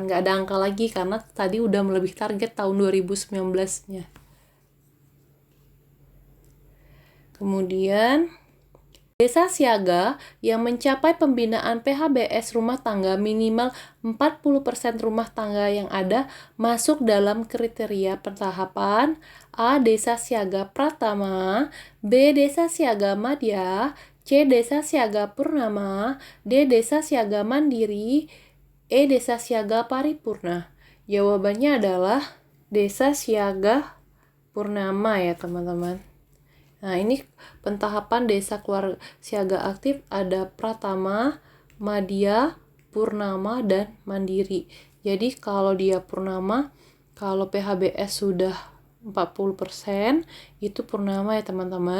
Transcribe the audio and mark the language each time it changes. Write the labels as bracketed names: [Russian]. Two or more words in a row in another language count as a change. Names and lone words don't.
[Indonesian] Nggak ada angka lagi karena tadi udah melebihi target tahun 2019-nya. Kemudian, desa siaga yang mencapai pembinaan PHBS rumah tangga minimal 40% rumah tangga yang ada masuk dalam kriteria pertahapan A. Desa siaga Pratama, B. Desa siaga Madya, C. Desa siaga Purnama, D. Desa siaga Mandiri, E. Desa siaga Paripurna. Jawabannya adalah Desa siaga Purnama ya teman-teman. Nah, ini pentahapan desa keluarga siaga aktif ada Pratama, Madya, Purnama, dan Mandiri. Jadi kalau dia Purnama, kalau PHBS sudah 40%, itu Purnama ya teman-teman.